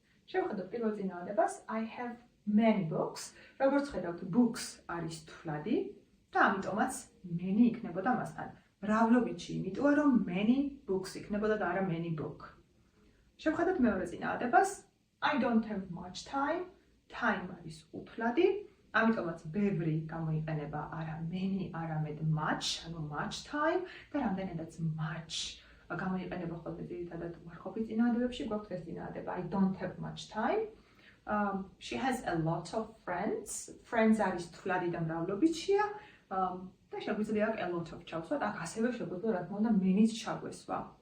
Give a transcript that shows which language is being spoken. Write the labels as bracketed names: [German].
[Georgian] შევხედოთ პირველ წინაადებას [English] I have many books. [Georgian] როგორც ხედავთ, books არის თვლადი და ამიტომაც many იქნებოდა მასთან. მრავლობითში, იმიტომ რომ [English] many books [Georgian] იქნებოდა და არა [English] many book. [Georgian] შევხედოთ მეორე წინაადებას [English] I don't have much time. [Georgian] Time არის უთვლადი, ამიტომაც ბევრი გამოიყენება არა many, არამედ much, ანუ [English] much time [Georgian] და რამდენადაც much გამოიყენება ხოლმე ძირითადად უარყოფით წინაადებებში, გვაქვს ეს წინაადება [English] I don't have much time. She has a lot of friends. [Georgian] Friends არის თვლადი და მრავლობითშია და შეგვიძლია a lot of ჩავსვათ, აქ ასევე შეგვიძლია რა თქმა უნდა many-ს ჩაგვესვა.